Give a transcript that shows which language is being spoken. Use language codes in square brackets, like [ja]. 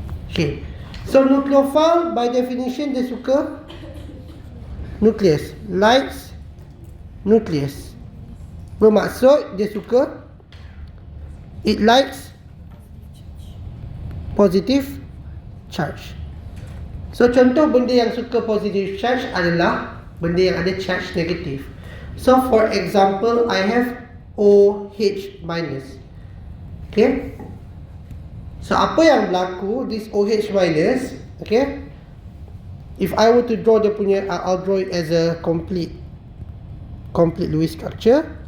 [en] Okay. So nucleophile by definition [ms] dia suka [en] nucleus, likes nucleus. [ms] Bermaksud dia suka, [en] it likes positive charge. [ms] So contoh benda yang suka positive charge adalah benda yang ada charge negatif. [en] So for example, I have OH minus. Okay. So apa yang berlaku, this OH minus, okay, if I were to draw [ms] dia punya, [en] I'll draw it as a complete Lewis structure.